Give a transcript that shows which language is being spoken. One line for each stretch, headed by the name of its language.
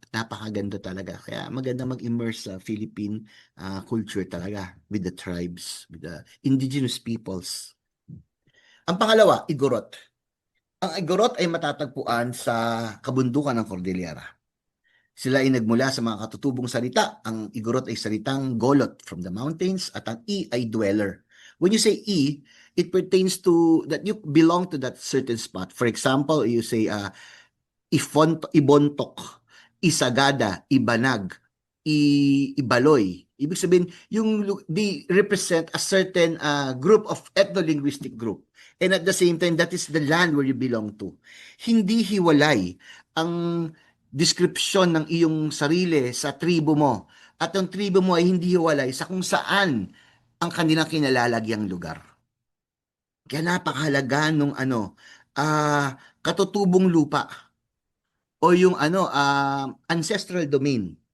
Filipino: Napakaganda talaga. Kaya maganda mag-immerse sa Philippine culture talaga
English: with the tribes, with the indigenous peoples.
Filipino: Ang pangalawa, Igorot. Ang Igorot ay matatagpuan sa kabundukan ng Cordillera. Sila ay nagmula sa mga katutubong salita. Ang Igorot ay salitang golot
English: from the mountains
Filipino: at ang I ay dweller.
English: When you say I, it pertains to that you belong to that certain spot. For example, you say Ibontok, Isagada, Ibanag, Ibaloy.
Filipino: Ibig sabihin,
English: they represent a certain group of ethno-linguistic group. And at the same time, that is the land where you belong to.
Filipino: Hindi hiwalay ang description ng iyong sarili sa tribo mo. At ang tribo mo ay hindi hiwalay sa kung saan ang kanilang kinalalagyang lugar. Kaya napakahalaga nung katutubong lupa o yung ancestral domain.